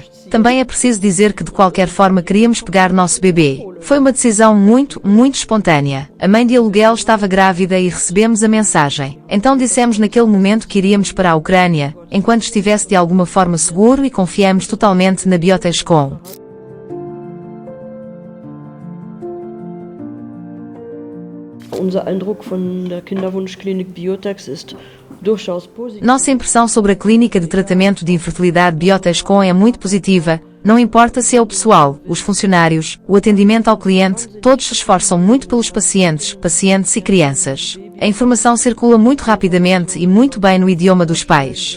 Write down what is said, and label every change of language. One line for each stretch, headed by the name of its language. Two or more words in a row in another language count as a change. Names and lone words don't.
Portuguese: Também é preciso dizer que de qualquer forma queríamos pegar nosso bebê. Foi uma decisão muito espontânea. A mãe de aluguel estava grávida e recebemos a mensagem. Então dissemos naquele momento que iríamos para a Ucrânia, enquanto estivesse de alguma forma seguro e confiamos totalmente na Biotexcom.
German: Unser Eindruck von der Kinderwunschklinik Biotex ist durchaus positiv.
Portuguese: Nossa impressão sobre a clínica de tratamento de infertilidade Biotexcom é muito positiva, não importa se é o pessoal, os funcionários, o atendimento ao cliente, todos se esforçam muito pelos pacientes e crianças. A informação circula muito rapidamente e muito bem no idioma dos pais.